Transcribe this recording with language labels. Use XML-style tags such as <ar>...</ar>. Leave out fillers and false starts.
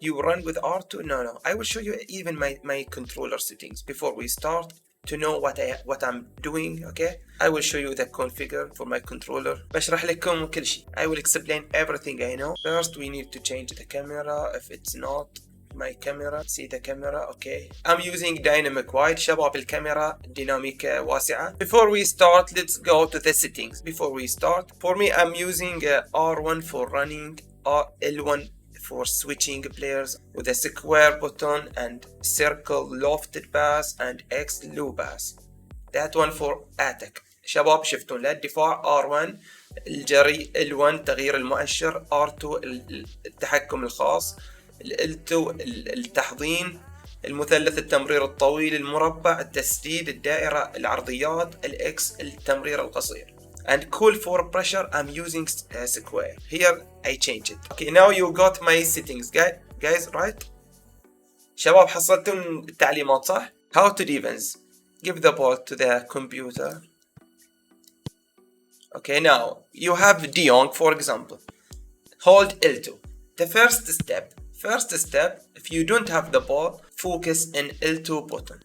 <en>You run with R2. No. I will show you even my controller settings before we start to know what I'm doing. Okay, I will show you the configure for my controller.</en> <ar>بشرح لكم كل شيء.</ar> <en>I will explain everything I know. First we need to change the camera if it's not my camera. See the camera. Okay, I'm using dynamic wide.</en> <ar>شباب الكاميرا ديناميكا واسعة.</ar> <en>Before we start, let's go to the settings. Before we start, for me I'm using R1 for running, L1 for switching players with a square button and circle lofted pass and X low pass. That one for attack.</en> <ar>شباب شفتون للدفاع R1 الجري، L1 تغيير المؤشر، R2 التحكم الخاص، L2 التحضين، المثلث التمرير الطويل، المربع التسديد، الدائرة العرضيات، الإكس التمرير القصير.</ar> <en>And call for pressure I'm using square. Here I change it. Okay, now you got my settings guys, right?</en> <ar>شباب حصلتوا التعليمات صح؟</ar> <en>How to defense. Give the ball to the computer. Okay, now you have De Jong for example. Hold L2. The first step, if you don't have the ball, focus in L2 button.</en>